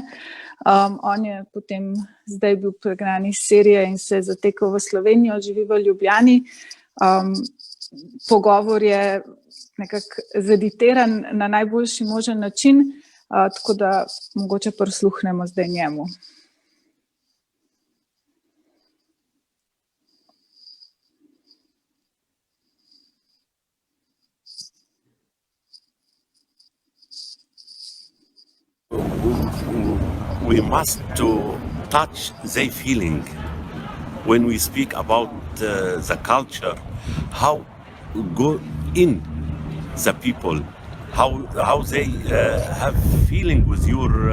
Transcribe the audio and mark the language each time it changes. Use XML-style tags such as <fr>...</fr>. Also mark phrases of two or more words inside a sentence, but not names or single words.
<sl>On je potem zdaj bil pregnan iz Sirije in se je zatekel v Slovenijo, živi v Ljubljani. Pogovor je nekako zeditiran na najboljši možen način, tako da mogoče prisluhnemo zdaj njemu.</sl> <en>We must to touch their feeling when we speak about the culture, how go in the people, how they have feeling with your</en>